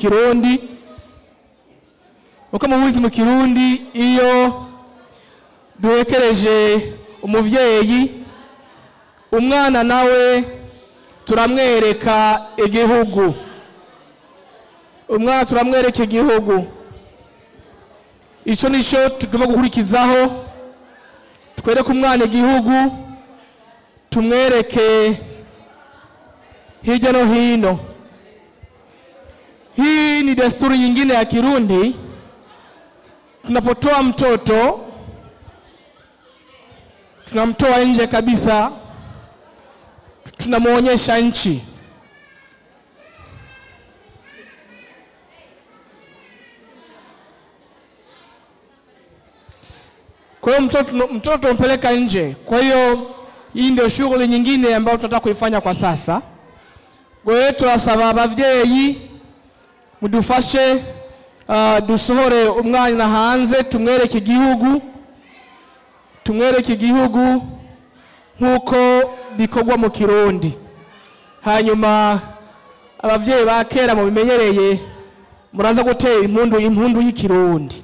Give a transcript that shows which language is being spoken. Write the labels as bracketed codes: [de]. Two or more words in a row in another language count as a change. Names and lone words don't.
[rn] mu Kirundi iyo duhekereje umuvyeyi umwana nawe turamwereka igihugu umwana turamwereka igihugu ico nico tugomba gukurikizaho twereke umwana igihugu tumwereke hirya no hino. [sw] Hii ni desturi nyingine ya Kirundi. Tunapotoa mtoto tunamtoa nje kabisa, tunamuonyesha nchi. Kwa hiyo mtoto mpeleka nje. Kwa hiyo hii ndio shughuli nyingine ambayo tunataka kuifanya kwa sasa. [rn] Kwa hiyo turasaba abavyeyi mudufashe dusohore umwana hanze tumwereke igihugu nkuko bikorwa mu Kirundi. Hanyuma abavyeyi ba kera mu bimenyereye muraza gutera impundu y'Ikirundi.